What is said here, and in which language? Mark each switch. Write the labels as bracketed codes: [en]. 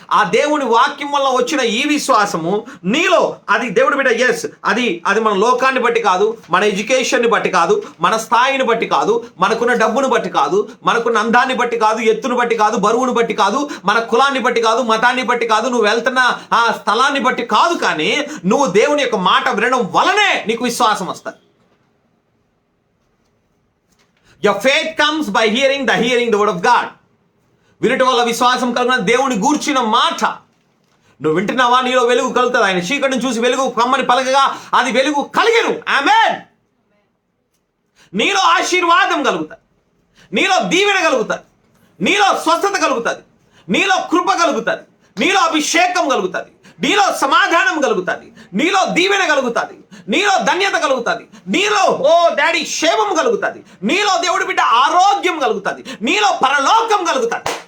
[te] ఆ దేవుని వాక్యం వల్ల వచ్చిన ఈ విశ్వాసము నీలో, అది దేవుడి బిడ్డ, ఎస్, అది మన లోకాన్ని బట్టి కాదు, మన ఎడ్యుకేషన్ని బట్టి కాదు, మన స్థాయిని బట్టి కాదు, మనకున్న డబ్బును బట్టి కాదు, మనకున్న అందాన్ని బట్టి కాదు, ఎత్తును బట్టి కాదు, బరువును బట్టి కాదు, మన కులాన్ని బట్టి కాదు, మతాన్ని బట్టి కాదు, నువ్వు వెళ్తున్న ఆ స్థలాన్ని బట్టి కాదు. కానీ నువ్వు దేవుని యొక్క మాట వినడం వలనే నీకు విశ్వాసం వస్తుంది. [en] Your faith comes by hearing the word of God. [te] వినటం వల్ల విశ్వాసం కలుగున దేవుని గూర్చిన మాట. నువ్వు వింటున్నావా? నీలో వెలుగు కలుగుతుంది. ఆయన చీకటిని చూసి వెలుగు కమ్మని పలకగా అది వెలుగు కలిగెను. ఆమేన్. నీలో ఆశీర్వాదం కలుగుతుంది, నీలో దీవెన కలుగుతుంది, నీలో స్వస్థత కలుగుతుంది, నీలో కృప కలుగుతుంది, నీలో అభిషేకం కలుగుతుంది, నీలో సమాధానం కలుగుతుంది, నీలో దీవెన కలుగుతుంది, నీలో ధన్యత కలుగుతుంది, నీలో డాడీ క్షేమం కలుగుతుంది, నీలో దేవుడి బిడ్డ ఆరోగ్యం కలుగుతుంది, నీలో పరలోకం కలుగుతుంది.